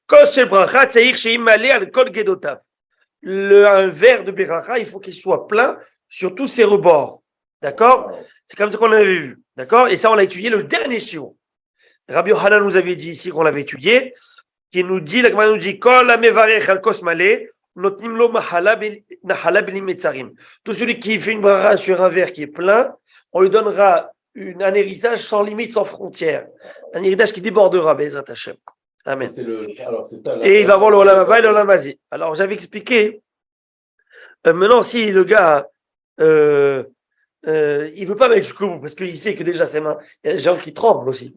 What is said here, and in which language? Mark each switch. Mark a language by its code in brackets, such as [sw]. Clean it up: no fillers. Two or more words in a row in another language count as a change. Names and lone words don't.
[fr] Un verre de beracha, il faut qu'il soit plein sur tous ses rebords. D'accord? C'est comme ça qu'on l'avait vu. D'accord? Et ça, on l'a étudié le dernier shiur. Rabbi Yohanan nous avait dit ici qu'on l'avait étudié, qui nous dit, la Gemara nous dit, [he] כל המברך על כוס מלא נותנים לו נחלה בלי מצרים. [fr] Tout celui qui fait une bracha sur un verre qui est plein, on lui donnera un héritage sans limite, sans frontières. Un héritage qui débordera, [he] בעזרת השם. [fr] Amen. Et il va voir le [he] עולם הבא [fr] et le [he] עולם הזה. [fr] Alors, j'avais expliqué, maintenant, si le gars, il veut pas mettre jusqu'au bout parce qu'il sait que déjà ses mains, il y a des gens qui tremblent aussi.